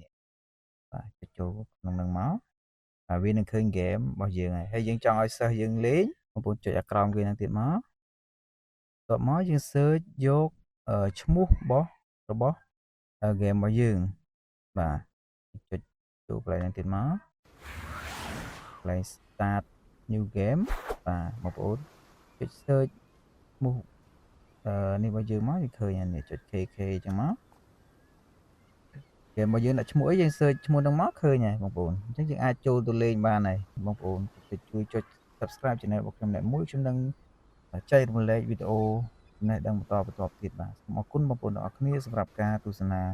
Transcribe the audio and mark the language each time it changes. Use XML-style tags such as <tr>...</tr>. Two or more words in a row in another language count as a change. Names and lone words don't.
<km>នេះបាទចុចចូលក្នុងហ្នឹងមកហើយវានឹងឃើញ game របស់យើងហើយយើងចង់ឲ្យសិស្សយើងលេងបងប្អូនចុចអាក្រោមគេ ហ្នឹងទៀតមកតបមកយើង search យកឈ្មោះរបស់ game របស់យើងបាទចុចចូលកន្លែង ហ្នឹងទៀតមកកន្លែង</km> <en>start new game</en> <km>បាទបងប្អូនចុច search ឈ្មោះនេះរបស់យើងមកវាឃើញនេះចុច KK អញ្ចឹងមកគេមកយើងដាក់ឈ្មោះអីយើង search ឈ្មោះហ្នឹងមកឃើញហើយបងប្អូនអញ្ចឹងយើងអាចចូលទៅលេងបានហើយបងប្អូនជួយចុច</km> <en>subscribe channel</en> <km>របស់ខ្ញុំអ្នកមួយខ្ញុំនឹងចែករំលែកវីដេអូចំណេះដឹងបន្តទៀតបាទសូមអរគុណបងប្អូនទាំងអស់គ្នាសម្រាប់ការទស្សនា</km>